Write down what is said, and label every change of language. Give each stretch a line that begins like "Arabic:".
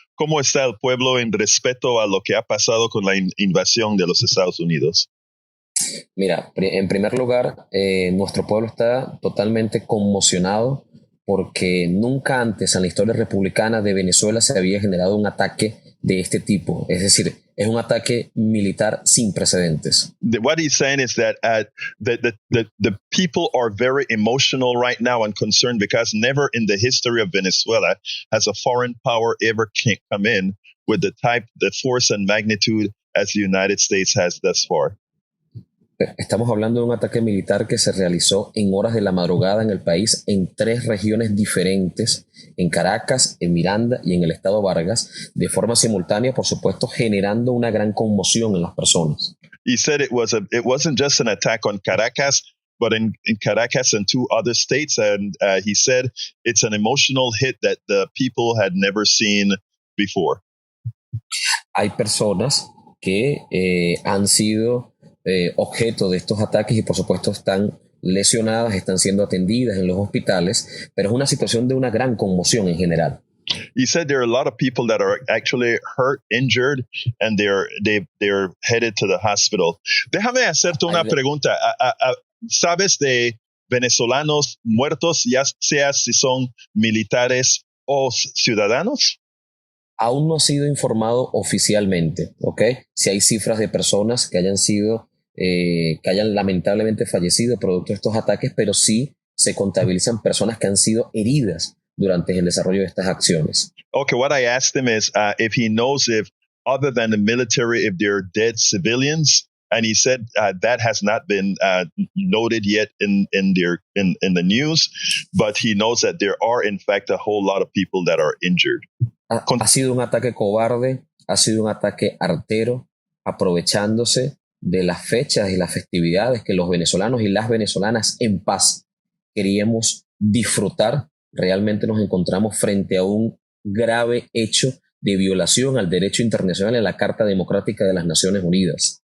Spanish: ¿Cómo está el pueblo en respeto a lo que ha pasado con la invasión de los Estados Unidos? Mira, en primer lugar, nuestro pueblo está totalmente conmocionado porque nunca antes en la historia republicana de Venezuela se había generado un ataque de este tipo. Es decir, es un ataque militar sin precedentes.
English: What he's saying is that the people are very emotional right now and concerned because never in the history of Venezuela has a foreign power ever come in with the force and magnitude as the United States has thus far.
Spanish: Estamos hablando de un ataque militar que se realizó en horas de la madrugada en el país en 3 regiones diferentes, en Caracas, en Miranda y en el estado Vargas, de forma simultánea, por supuesto, generando una gran conmoción en las personas.
English: He said it wasn't just an attack on Caracas, but in Caracas and 2 other states, and he said it's an emotional hit that the people had never seen before.
Spanish: Hay personas que han sido objeto de estos ataques y por supuesto están lesionadas, están siendo atendidas en los hospitales, pero es una situación de una gran conmoción en general.
English: He said there are a lot of people that are actually hurt, injured, and they're headed to the hospital.
Spanish: Déjame hacerte una pregunta. ¿Sabes de venezolanos muertos, ya sea si son militares o ciudadanos? Aún no ha sido informado oficialmente, ¿ok? Si hay cifras de personas que hayan lamentablemente fallecido producto de estos ataques, pero sí se contabilizan personas que han sido heridas durante el desarrollo de estas acciones.
English: Okay, what I asked him is if he knows if, other than the military, if there are dead civilians, and he said that has not been noted yet in the news, but he knows that there are in fact a whole lot of people that are injured.
Spanish: Ha sido un ataque cobarde, ha sido un ataque artero, aprovechándose de las fechas y las festividades que los venezolanos y las venezolanas en paz queríamos disfrutar. Realmente nos encontramos frente a un grave hecho de violación al derecho internacional y a la Carta Democrática de las Naciones Unidas.